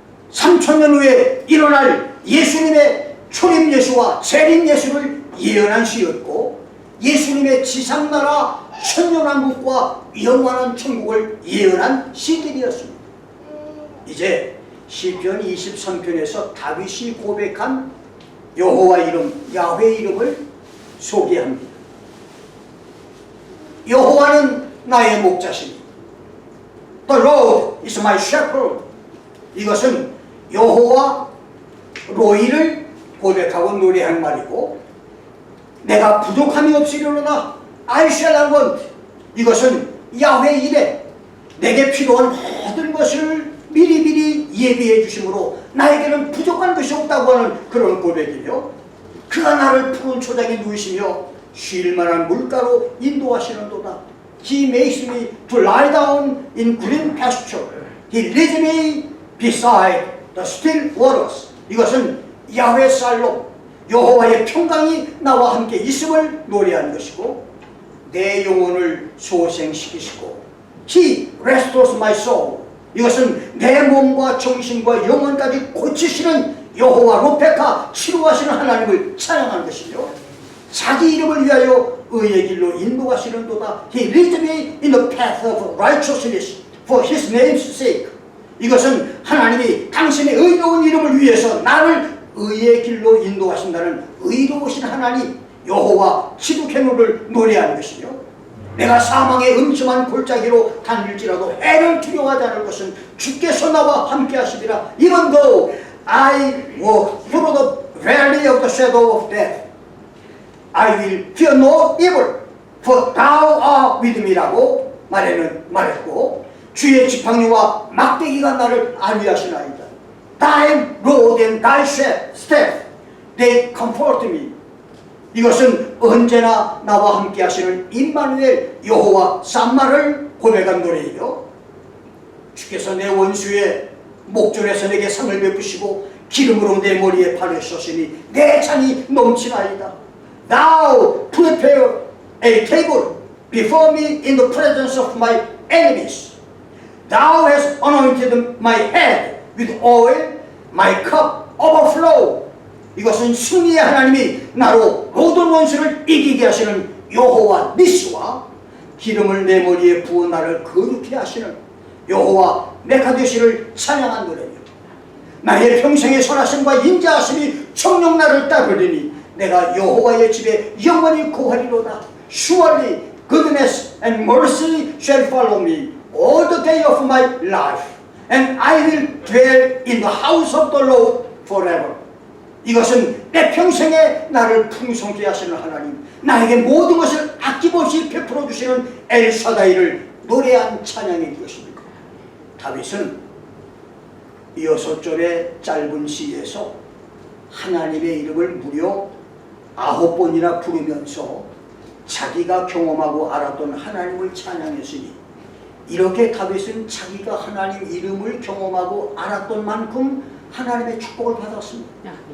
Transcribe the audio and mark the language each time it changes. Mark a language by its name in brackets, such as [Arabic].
[Korean] 3000년 후에 일어날 예수님의 초림 예수와 재림 예수를 예언한 시였고, 예수님의 지상나라 천년왕국과 영원한 천국을 예언한 시들이었습니다. 이제 시편 23편에서 다윗이 고백한 여호와 이름, 야훼 이름을 소개합니다. 여호와는 나의 목자시니 [English] The Lord is my shepherd. [Korean] 이것은 여호와 로이를 고백하고 노래한 말이고, 내가 부족함이 없으려나 [English] I shall have want. [Korean] 이것은 야훼 이래 내게 필요한 모든 것을 미리미리 예비해 주심으로 나에게는 부족한 것이 없다고 하는 그런 고백이며, 그가 나를 푸른 초장에 누이시며 쉴 만한 물가로 인도하시는도다. [English] He makes me to lie down in green pasture. He leads me beside the still waters. [Korean] 이것은 야훼 살롬, 여호와의 평강이 나와 함께 있음을 노래한 것이고, 내 영혼을 소생시키시고 [English] He restores my soul. [Korean] 이것은 내 몸과 정신과 영혼까지 고치시는 여호와 로페카 치료하시는 하나님을 찬양하는 것이며, 자기 이름을 위하여 의의 길로 인도하시는도다. [English] He leads me in the path of righteousness for His name's sake. [Korean] 이것은 하나님이 당신의 의로운 이름을 위해서 나를 의의 길로 인도하신다는 의로우신 하나님 여호와 치두케노를 노래하는 것이며, 내가 사망의 음침한 골짜기로 다닐지라도 해를 두려워하지 않을 것은 주께서 나와 함께 하시리라. [English] Even though I walk through the valley of the shadow of death, I will fear no evil, for thou art with me [Korean] 라고 말했고, 주의 지팡이와 막대기가 나를 안위하시나이다. [English] Thy rod and thy staff, they comfort me. [Korean] 이것은 언제나 나와 함께 하시는 임마누엘 여호와 삼마를 고백한 노래이요, 주께서 내 원수의 목전에서 내게 상을 베푸시고 기름으로 내 머리에 발을 쏘시니 내 잔이 넘치나이다. [English] Thou prepare a table before me in the presence of my enemies. Thou hast anointed my head with oil, my cup overflow. [Korean] 이것은 승리의 하나님이 나로 모든 원수를 이기게 하시는 여호와 니시와 기름을 내 머리에 부어 나를 거룩히 하시는 여호와 메카데시를 찬양한 노래입니다. 나의 평생의 선하심과 인자하심이 청령 나를 따르리니 내가 여호와의 집에 영원히 거하리로다. [English] Surely goodness and mercy shall follow me all the day of my life, and I will dwell in the house of the Lord forever. [Korean] 이것은 내 평생에 나를 풍성케 하시는 하나님, 나에게 모든 것을 아낌없이 베풀어 주시는 엘사다이를 노래한 찬양인 것입니다. 다윗은 6절의 짧은 시에서 하나님의 이름을 무려 9번이나 부르면서 자기가 경험하고 알았던 하나님을 찬양했으니, 이렇게 다윗은 자기가 하나님 이름을 경험하고 알았던 만큼 하나님의 축복을 받았습니다.